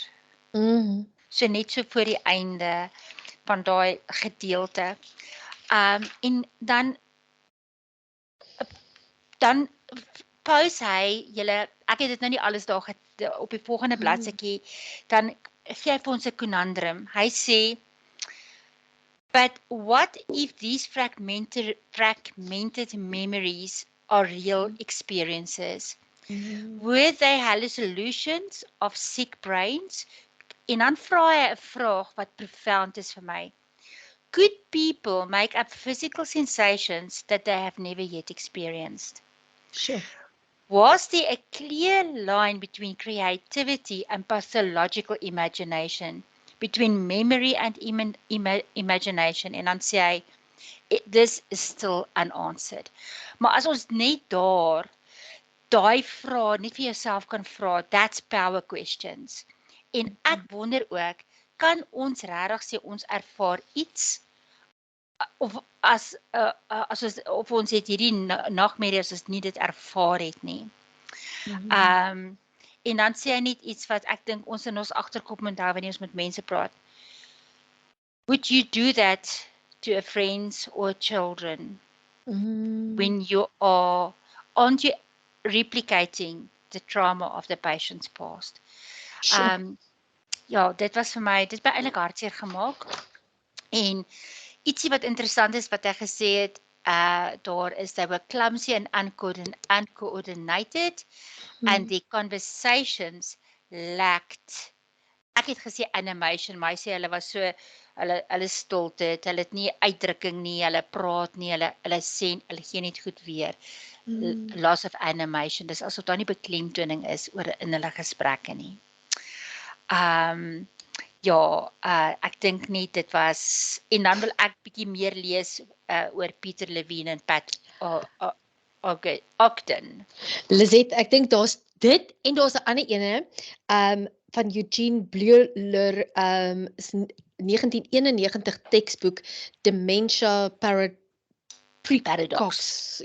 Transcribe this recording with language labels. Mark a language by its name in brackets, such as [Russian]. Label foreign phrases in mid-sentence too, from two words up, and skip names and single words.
[Afrikaans] So net so voor die einde van daai gedeelte. En dan pose hy julle, ek het dit nou nie alles daar op die volgende bladsytjie, dan gee hy vir ons 'n conundrum. Hy sê, [English] but what if these fragmented memories are real experiences? Were they hallucinations of sick brains? [Afrikaans] En dan vra hy 'n vraag wat profound is vir my. [English] Could people make up physical sensations that they have never yet experienced? Sure. Was there a clear line between creativity and pathological imagination, between memory and imagination? [Afrikaans] En dan sê hy, [English] this is still unanswered. [Afrikaans] Maar as ons net daai vraag net vir jouself kan vra, [English] that's power questions. [Afrikaans] En ek wonder ook, kan ons regtig sê ons ervaar iets of ons het hierdie nagmerrie as ons nie dit ervaar het nie. En dan sê hy net iets wat ek dink ons in ons agterkop moet hou wanneer ons met mense praat. [English] Would you do that to a friends or children when you aren't you replicating the trauma of the patient's past? Sure. [Afrikaans] Ja, dit was vir my, dit het my eintlik hartseer gemaak. En ietsie wat interessant is wat hy gesê het, daar is [English] they were clumsy and uncoordinated and the conversations lacked, [Afrikaans] ek het gesê animation, maar hy sê hulle was so, hulle stilte, hulle het nie uitdrukking nie, hulle praat nie, hulle sê, hulle gee net goed weer. [English] Loss of animation, [Afrikaans] dis asof daar nie beklemtoning is in hulle gesprekke nie. Ja, ek dink nie dit was, en dan wil ek bietjie meer lees oor Peter Levine en Pat Ogden. Lisette, ek dink daar's dit en daar's 'n ander ene van Eugene Bleuler 1991 teksboek Dementia Paradox.